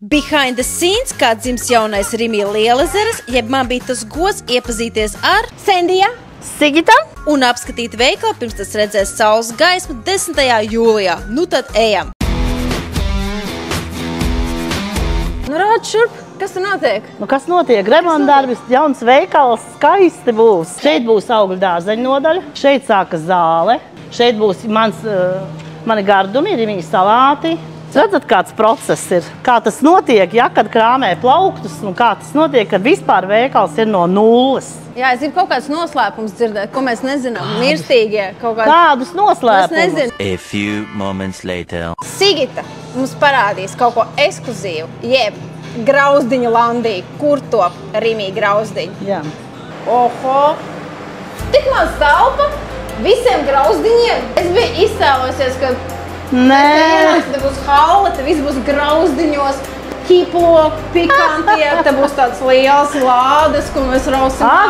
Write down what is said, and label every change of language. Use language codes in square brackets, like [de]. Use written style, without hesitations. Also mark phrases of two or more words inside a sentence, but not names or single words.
[en] Behind the scenes, [lv] kā dzims jaunais Rimija Lielezeres, jeb man bija tas gods iepazīties ar Sendija, Sigita un apskatīt veikalu, pirms tas redzēs saules gaismu 10. jūlijā. Nu tad ejam! Nu rād šurp, kas tur notiek? Nu, kas notiek? Remontdarbis, jauns veikals, skaisti būs. Šeit būs augļu dārzeņu nodaļa, šeit sākas zāle, šeit būs mani gardumi, Rimija salāti. Redzat, kāds process ir, kā tas notiek, ja, kad krāmē plauktus, un kā tas notiek, kad vispār veikals ir no nulles. Jā, es gribu kaut kāds noslēpums dzirdēt, ko mēs nezinām. Mirstīgie kaut kāds. Kādus noslēpumus? [en] A few moments later. [lv] Sigita mums parādīs kaut ko ekskluzīvu, jeb grauzdiņu landī, kur top Rimija grauzdiņu. Jā. Oho! Tik maz telpa visiem grauzdiņiem. Es biju iztēlojusies, ka te būs haula, te viss būs grauzdiņos, hiplo, pikantie, te būs tāds liels lādes, ko mēs rausim ārā.